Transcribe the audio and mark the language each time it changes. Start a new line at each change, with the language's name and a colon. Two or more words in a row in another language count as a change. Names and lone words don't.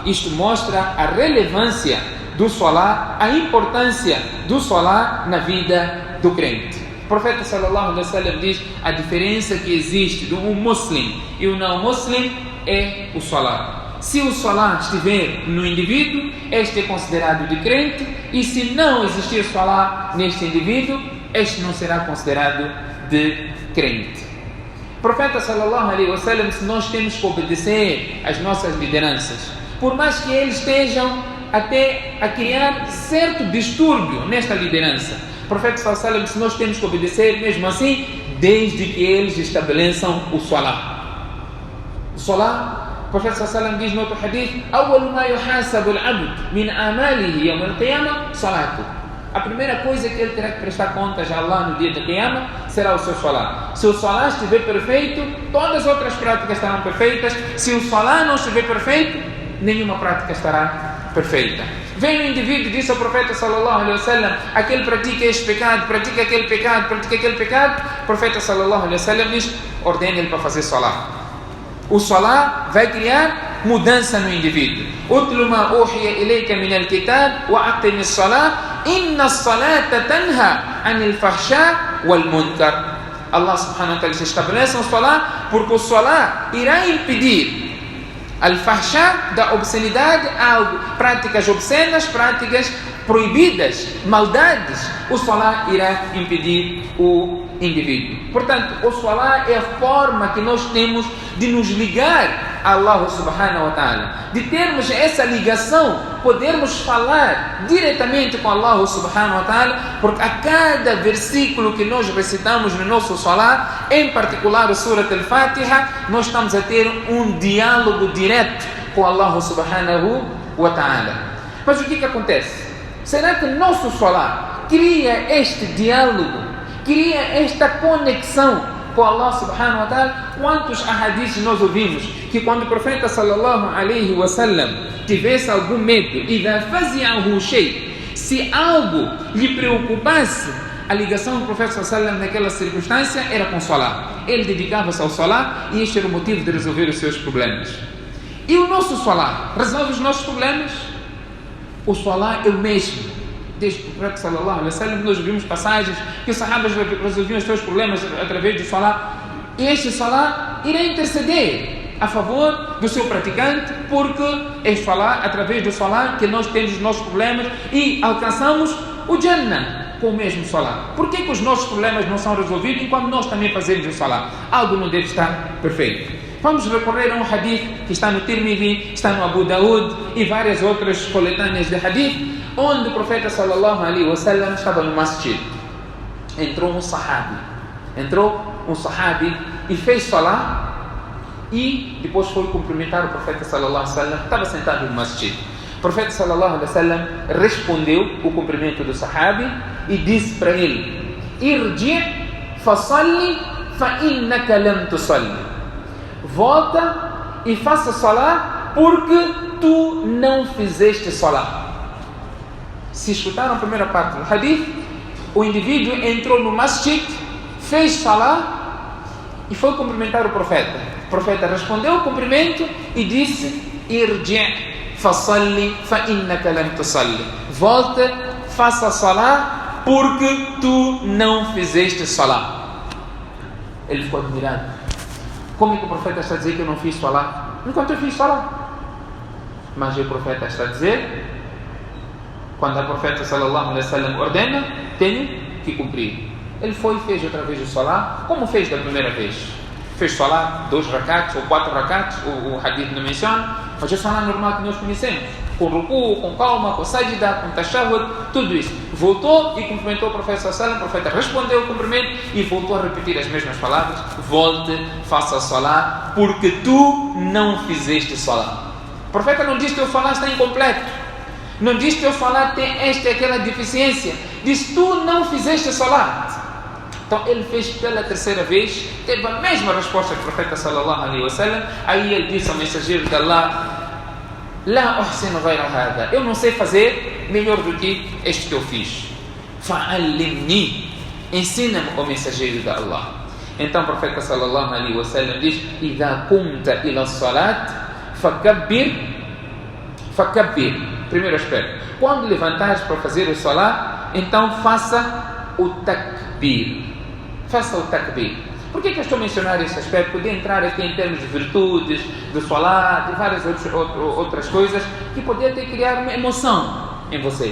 Portuguese: Isto mostra a relevância do Salah, a importância do Salah na vida do crente. O profeta
Arabic: صلى الله عليه وسلم
Portuguese: diz a diferença que existe de um muslim e um não muslim é o Salah. Se o Salah estiver no indivíduo, este é considerado de crente, e se não existir Salah neste indivíduo, este não será considerado de crente. O profeta
Arabic: صلى الله عليه وسلم,
Portuguese: se nós temos que obedecer às nossas lideranças, por mais que eles estejam até a criar certo distúrbio nesta liderança, o profeta
Arabic: صلى الله عليه وسلم,
Portuguese: se nós temos que obedecer mesmo assim, desde que eles estabeleçam o Salah. O Salah, o profeta
Arabic: صلى الله عليه وسلم
Portuguese: diz no outro hadith:
Arabic: "أول ما يحاسب العبد من عمله يوم القيامة صلاته."
Portuguese: A primeira coisa que ele terá que prestar contas a Allah no dia de Qiyamah será o seu Salah. Se o Salah estiver perfeito, todas as outras práticas estarão perfeitas. Se o Salah não estiver perfeito, nenhuma prática estará perfeita. Vem o indivíduo e diz ao profeta
Arabic: صلى الله عليه وسلم:
Portuguese: aquele pratica este pecado, pratica aquele pecado, pratica aquele pecado. O profeta
Arabic: صلى الله عليه وسلم
Portuguese: diz: ordene ele para fazer Salah. O Salah vai criar mudança no indivíduo.
Arabic: اتل ما أوحي إليك من الكتاب وأقم الصلاة إن الصلاة تنهى عن الفحشاء والمنكر.
Portuguese: Allah
Arabic: سبحانه وتعالى
Portuguese: estabelece o Salah porque o Salah irá impedir al-fahsha da obscenidade, algo, práticas obscenas, práticas proibidas, maldades. O Salah irá impedir o indivíduo. Portanto, o Salah é a forma que nós temos de nos ligar a Allah
Arabic: سبحانه وتعالى,
Portuguese: de termos essa ligação, podermos falar diretamente com Allah
Arabic: سبحانه وتعالى,
Portuguese: porque a cada versículo que nós recitamos no nosso Salah, em particular o Surat al-Fatiha, nós estamos a ter um diálogo direto com Allah
Arabic: سبحانه وتعالى.
Portuguese: Mas o que acontece? Será que nosso Salah cria este diálogo, cria esta conexão com Allah
Arabic: سبحانه وتعالى?
Portuguese: Quantos ahadiths nós ouvimos que quando o profeta
Arabic: صلى الله عليه وسلم
Portuguese: tivesse algum medo,
Arabic: إذا فزعه شيء,
Portuguese: se algo lhe preocupasse, a ligação do profeta
Arabic: صلى الله عليه وسلم
Portuguese: naquela circunstância era com Salah. Ele dedicava-se ao Salah e este era o motivo de resolver os seus problemas. E o nosso Salah resolve os nossos problemas? O Salah é o mesmo. Desde o profeta
Arabic: صلى الله عليه وسلم
Portuguese: nós vimos passagens que os sahabas resolviam os seus problemas através do Salah, e este Salah irá interceder a favor do seu praticante, porque é Salah, através do Salah que nós temos os nossos problemas e alcançamos o Jannah com o mesmo Salah. Por que os nossos problemas não são resolvidos enquanto nós também fazemos o Salah? Algo não deve estar perfeito. Vamos recorrer a um hadith que está no Tirmidhi, está no Abu Daud e várias outras coletâneas de hadith, onde o profeta
Arabic: صلى الله عليه وسلم
Portuguese: estava no masjid. Entrou um sahabi e fez Salah e depois foi cumprimentar o profeta
Arabic: صلى الله عليه وسلم,
Portuguese: que estava sentado no masjid. O profeta
Arabic: صلى الله عليه وسلم
Portuguese: respondeu o cumprimento do sahabi e disse para ele:
Arabic: ارجع فصل فإنك لم تصل.
Portuguese: Volta e faça Salah porque tu não fizeste Salah. Se escutaram a primeira parte do hadith, o indivíduo entrou no masjid, fez Salah e foi cumprimentar o profeta. O profeta respondeu o cumprimento e disse:
Arabic: ارجع فصل فإنك لم تصل.
Portuguese: Volta, faça Salah porque tu não fizeste Salah. Ele ficou admirado. Como é que o profeta está a dizer que eu não fiz Salah enquanto eu fiz Salah? Mas o profeta está a dizer: quando o profeta
Arabic: صلى الله عليه وسلم
Portuguese: ordena, tenho que cumprir. Ele foi e fez outra vez o Salah, como fez da primeira vez. Fez Salah 2 rakats ou 4 rakats, o hadith não menciona, mas é o Salah normal que nós conhecemos, com ruku, com calma, com sajda, com tashahhud, tudo isso. Voltou e cumprimentou o profeta
Arabic: صلى الله عليه وسلم,
Portuguese: o profeta respondeu o cumprimento e voltou a repetir as mesmas palavras: volte, faça Salah, porque tu não fizeste Salah. O profeta não disse que o Salah está incompleto, não diz que o Salah tem esta e aquela deficiência, diz: tu não fizeste Salah. Então ele fez pela terceira vez, teve a mesma resposta que o profeta
Arabic: صلى الله عليه وسلم.
Portuguese: Aí ele disse ao mensageiro de Allah:
Arabic: لا أحسن غير هذا.
Portuguese: Eu não sei fazer melhor do que este que eu fiz.
Arabic: فعلمني.
Portuguese: Ensina-me, o mensageiro de Allah. Então o profeta
Arabic: صلى الله عليه وسلم
Portuguese: diz:
Arabic: إذا قمت إلى الصلاة فكبر.
Portuguese: Primeiro aspecto. Quando levantares para fazer o salat, então faça o takbir. Faça o takbir. Por que eu estou a mencionar esse aspecto? Podia entrar aqui em termos de virtudes, do salat, de várias outras coisas, que podia ter criar uma emoção em vocês.